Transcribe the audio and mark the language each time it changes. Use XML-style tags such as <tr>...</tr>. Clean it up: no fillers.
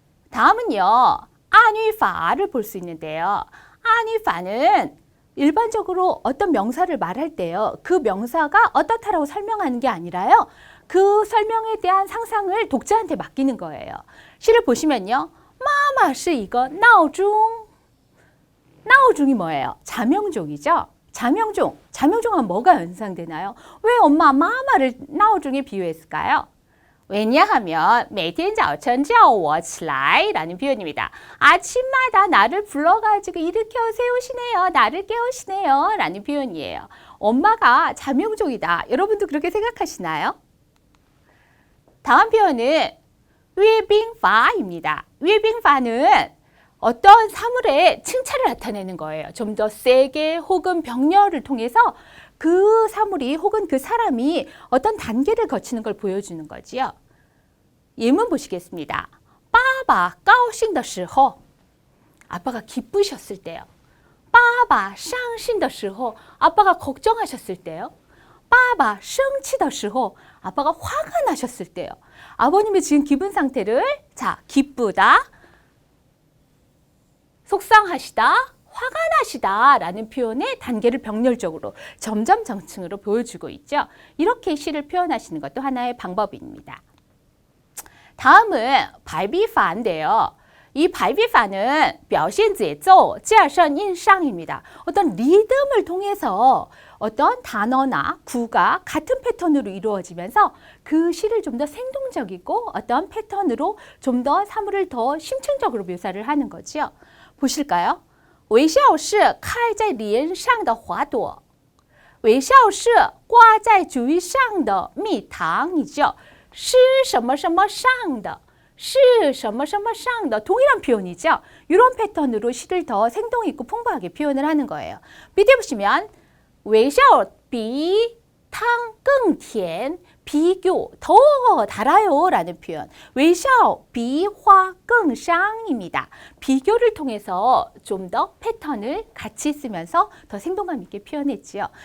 <ko>다음은요, 안유파를 볼 수 있는데요. 안유파는 일반적으로 어떤 명사를 말할 때요, 그 명사가 어떻다라고 설명하는 게 아니라요, 그 설명에 대한 상상을 독자한테 맡기는 거예요. 시를 보시면요,</ko> <zh>妈妈是一个闹钟.</zh> <ko>나오중이 뭐예요? 자명종이죠. 자명종. 자명종은 뭐가 연상되나요? 왜 엄마 마마를 나오중에 비유했을까요? 왜냐하면</ko> <zh>每天早晨叫我起来</zh> <ko>라는 표현입니다. 아침마다 나를 불러가지고 일으켜 세우시네요. 나를 깨우시네요. 라는 표현이에요. 엄마가 자명종이다. 여러분도 그렇게 생각하시나요? 다음 표현은 阅兵法입니다. 阅兵法는 어떤 사물의 칭찬을 나타내는 거예요. 좀 더 세게 혹은 격려를 통해서 그 사물이 혹은 그 사람이 어떤 단계를 거치는 걸 보여주는 거지요. 예문 보시겠습니다.</ko> <zh>爸爸高兴的时候,</zh> <ko>아빠가 기쁘셨을 때요.</ko> <zh>爸爸伤心的时候,</zh> <ko>아빠가 걱정하셨을 때요.</ko> <zh>爸爸生气的时候,</zh> <ko>아빠가 화가 나셨을 때요. 아버님의 지금 기분 상태를 자, 기쁘다, 속상하시다, 화가 나시다 라는 표현의 단계를 병렬적으로 점점 정칭으로 보여주고 있죠. 이렇게 시를 표현하시는 것도 하나의 방법입니다. 다음은 발비파인데요. 이 발비파는</ko> <zh>表现节奏, 加深印象</zh> <ko>입니다. 어떤 리듬을 통해서 어떤 단어나 구가 같은 패턴으로 이루어지면서 그 시를 좀 더 생동적이고 어떤 패턴으로 좀 더 사물을 더 심층적으로 묘사를 하는 거죠. 보실까요?</ko> <zh>微笑是开在脸上的花朵, 微笑是挂在嘴上的蜜糖이죠. 是什么什么上的, 是什么什么上的</zh> <ko>동일한 표현이죠. 이런 패턴으로 시를 더 생동 있고 풍부하게 표현을 하는 거예요. 밑에 보시면</ko> <zh>微笑比汤更甜,</zh> <ko>비교, 더 달아요 라는 표현.</ko> <zh>微笑比花更香입니다.</zh> <ko>비교를 통해서 좀 더 패턴을 같이 쓰면서 더 생동감 있게 표현했지요.</ko>